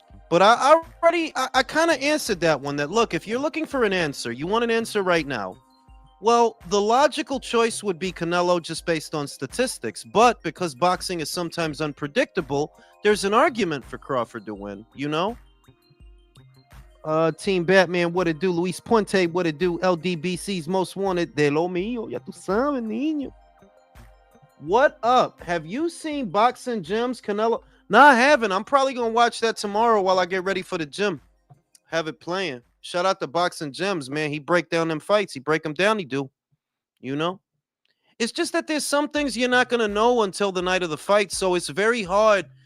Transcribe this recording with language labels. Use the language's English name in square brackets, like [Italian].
[English] But I kind of answered that one. That look, if you're looking for an answer, you want an answer right now. Well, the logical choice would be Canelo just based on statistics. But because boxing is sometimes unpredictable, there's an argument for Crawford to win, Team Batman, what it do? Luis Puente, what it do? LDBC's most wanted. [Spanish] De lo mío, ya tú sabes, niño. [English] What up? Have you seen Boxing Gyms, Canelo? No, I haven't. I'm probably going to watch that tomorrow while I get ready for the gym. Have it playing. Shout out to Boxing Gyms, man. He break down them fights. He break them down, he do. It's just that there's some things you're not going to know until the night of the fight, so it's very hard.